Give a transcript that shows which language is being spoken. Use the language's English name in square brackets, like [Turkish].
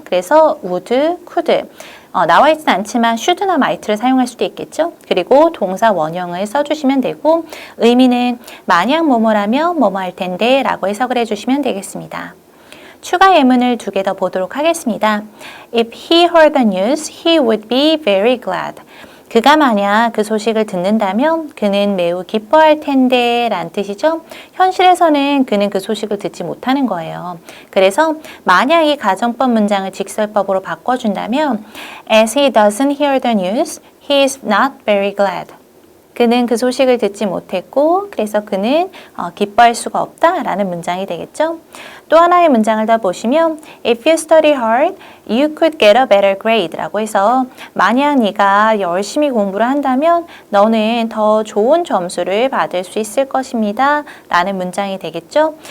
[Korean] 그래서 would, could 나와 있진 않지만 should나 might를 사용할 수도 있겠죠. 그리고 동사 원형을 써주시면 되고 의미는 만약 뭐뭐라면 뭐뭐 할 텐데 라고 해석을 해주시면 되겠습니다. 추가 예문을 두 개 더 보도록 하겠습니다. [English] If he heard the news, he would be very glad. [Korean] 그가 만약 그 소식을 듣는다면 그는 매우 기뻐할 텐데 라는 뜻이죠. 현실에서는 그는 그 소식을 듣지 못하는 거예요. 그래서 만약 이 가정법 문장을 직설법으로 바꿔준다면 [English] As he doesn't hear the news, he is not very glad. [Korean] 그는 그 소식을 듣지 못했고 그래서 그는 기뻐할 수가 없다라는 문장이 되겠죠. 또 하나의 문장을 더 보시면 [English] If you study hard, you could get a better grade [Korean] 라고 해서 만약 네가 열심히 공부를 한다면 너는 더 좋은 점수를 받을 수 있을 것입니다 라는 문장이 되겠죠.